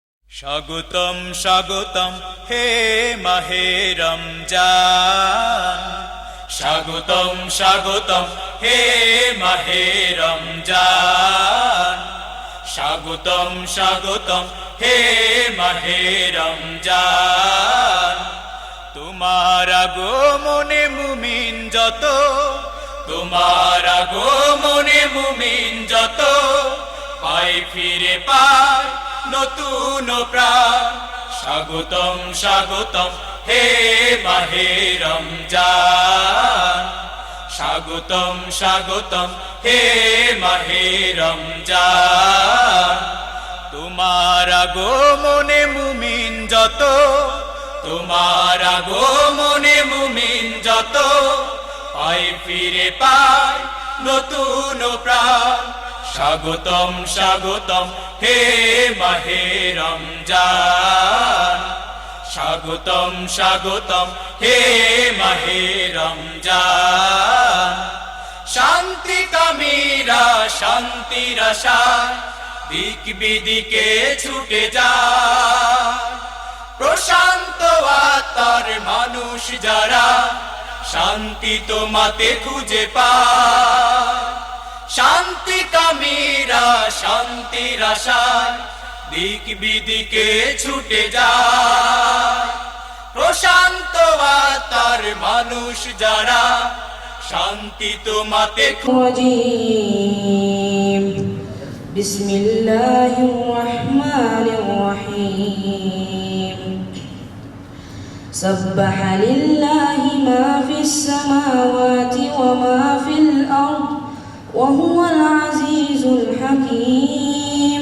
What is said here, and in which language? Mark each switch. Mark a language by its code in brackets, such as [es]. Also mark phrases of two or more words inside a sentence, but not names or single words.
[bn] স্বাগতম স্বাগতম হে মাহে রমজান, স্বাগতম স্বাগতম হে মাহে রমজান, স্বাগতম স্বাগতম হে মাহে রমজান। তোমার আগমনে মুমিন যত, তোমার আগমনে মুমিন যত, পাই ফিরে পায় নতুন প্রাণ। স্বাগতম স্বাগতম হে মাহে রমজান, স্বাগতম স্বাগতম হে মাহে রমজান। তোমার আগমনে মুমিন যত, তোমার আগমনে মুমিন যত, পাই ফিরে পায় নতুন প্রাণ। স্বাগতম স্বাগতম হে মাহে রমজান, স্বাগতম স্বাগতম হে মাহে রমজান। শান্তি কামীরা শান্তির আশায় দিক বিদিকে ছুটে যায়, প্রশান্ত আত্মার মানুষ যারা শান্তি তোমাতে খুঁজে পায়। শান্তি কামীরা শান্তির আশায় দিক বিদিকে ছুটে যায়, প্রশান্ত আত্মার মানুষ যারা শান্তি তোমাতে [ar] بسم الله الرحمن الرحيم. سبح لله ما في السماوات وما في الأرض وهو العزيز الحكيم.